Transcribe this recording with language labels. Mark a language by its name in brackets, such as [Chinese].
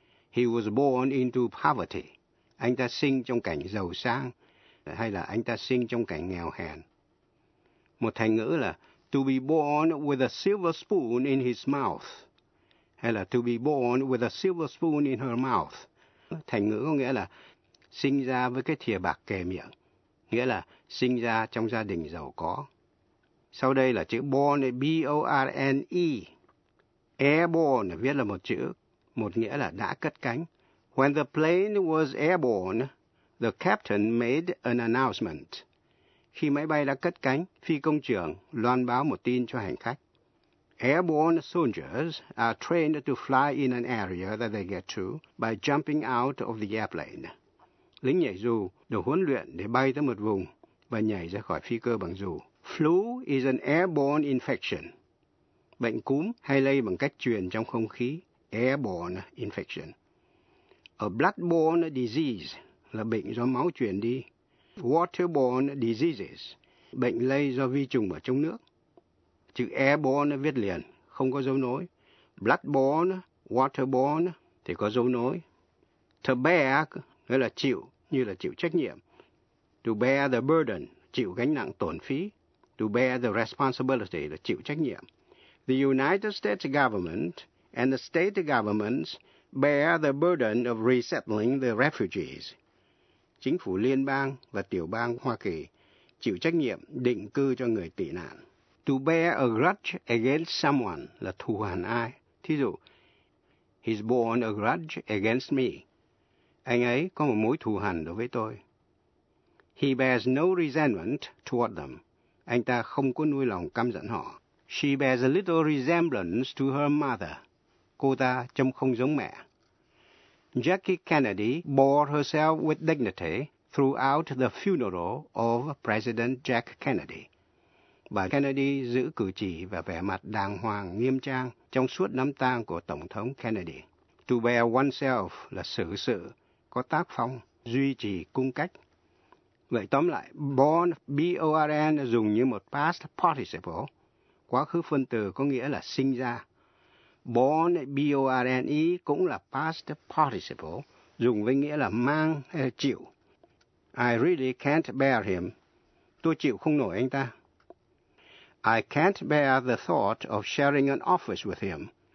[English] He was born into poverty. [Vietnamese] Anh ta sinh trong cảnh giàu sang, hay là anh ta sinh trong cảnh nghèo hèn. Một thành ngữ là [English] to be born with a silver spoon in his mouth, [Vietnamese] hay là [English] to be born with a silver spoon in her mouth. [Vietnamese] Thành ngữ có nghĩa là sinh ra với cái thìa bạc kề miệng, nghĩa là sinh ra trong gia đình giàu có. Sau đây là chữ born, B-O-R-N-E. Airborne viết là một chữ, một nghĩa là đã cất cánh. [English] When the plane was airborne, the captain made an announcement. [Vietnamese] Khi máy bay đã cất cánh, phi công trưởng loan báo một tin cho hành khách. [English] Airborne soldiers are trained to fly in an area that they get to by jumping out of the airplane. [Vietnamese] Lính nhảy dù được huấn luyện để bay tới một vùng và nhảy ra khỏi phi cơ bằng dù. [English] Flu is an airborne infection. [Vietnamese] Bệnh cúm hay lây bằng cách truyền trong không khí. Airborne infection. A bloodborne disease là bệnh do máu truyền đi. Waterborne diseases, bệnh lây do vi trùng ở trong nước. Chữ airborne viết liền, không có dấu nối. Bloodborne, waterborne thì có dấu nối. To bear, nghĩa là chịu, như là chịu trách nhiệm. [English] To bear the burden, [Vietnamese] chịu gánh nặng tổn phí. [English] To bear the responsibility, [Vietnamese] là chịu trách nhiệm. [English] The United States government and the state governments bear the burden of resettling the refugees. [Vietnamese] Chính phủ liên bang và tiểu bang Hoa Kỳ chịu trách nhiệm định cư cho người tị nạn. [English] To bear a grudge against someone [Vietnamese] là thù hằn ai. Thí dụ, [English] he's borne a grudge against me. [Vietnamese] Anh ấy có một mối thù hằn đối với tôi. [English] He bears no resentment toward them. [Vietnamese] Anh ta không có nuôi lòng căm giận họ. [English] She bears a little resemblance to her mother. [Vietnamese] Cô ta trông không giống mẹ. [English] Jackie Kennedy bore herself with dignity throughout the funeral of President Jack Kennedy. [Vietnamese] Bà Kennedy giữ cử chỉ và vẻ mặt đàng hoàng, nghiêm trang trong suốt đám tang của Tổng thống Kennedy. To bear oneself là xử sự, có tác phong, duy trì cung cách. Vậy tóm lại, born, B-O-R-N dùng như một past participle, quá khứ phân từ có nghĩa là sinh ra. Born, B-O-R-N-E cũng là past participle, dùng với nghĩa là mang hay là chịu. [English] I really can't bear him. [Vietnamese] Tôi chịu không nổi anh ta. [English] I can't bear the thought of sharing an office with him.